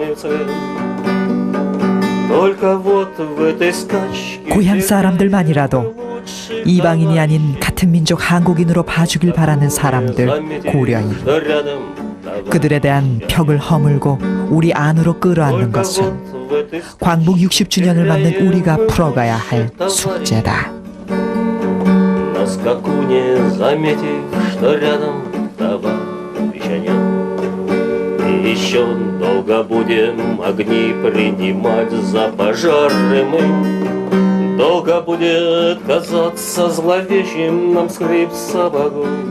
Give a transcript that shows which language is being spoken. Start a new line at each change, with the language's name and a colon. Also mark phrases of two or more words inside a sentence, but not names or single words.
Korean: 고향 사람들만이라도 이방인이 아닌 같은 민족 한국인으로 봐주길 바라는 사람들 고려인. 그들에 대한 벽을 허물고 우리 안으로 끌어안는 것은 광복 60주년을 맞는 우리가 풀어가야 할 숙제다.
Russian: Еще долго будем огни принимать за пожары мы. Долго будет казаться зловещим нам скрип сапогов.